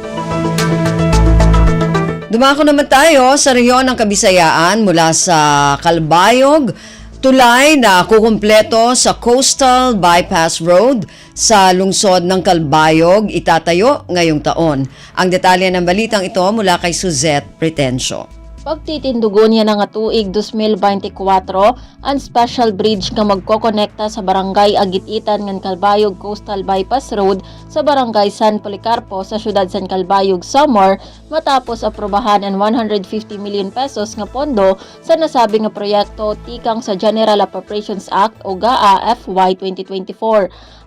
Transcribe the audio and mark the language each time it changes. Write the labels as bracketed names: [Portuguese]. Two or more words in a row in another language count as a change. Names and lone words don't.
[Filipino] Dumako naman tayo sa rehiyon ng Kabisayaan mula sa Calbayog. Tulay na kukumpleto sa Coastal Bypass Road sa lungsod ng Calbayog itatayo ngayong taon. Ang detalye ng balitang ito mula kay Suzette Pretencio. [Waray] Pagtitindugon niya nga tuig 2024 ang [English] special bridge [Waray] nga magkokonekta sa barangay Agititan ngan Calbayog Coastal Bypass Road sa barangay San Policarpo sa syudad San Calbayog Samar matapos aprobahan ang 150 [English] million pesos [Waray] nga pondo sa nasabi nga proyekto tikang sa General Appropriations Act o GAA FY 2024.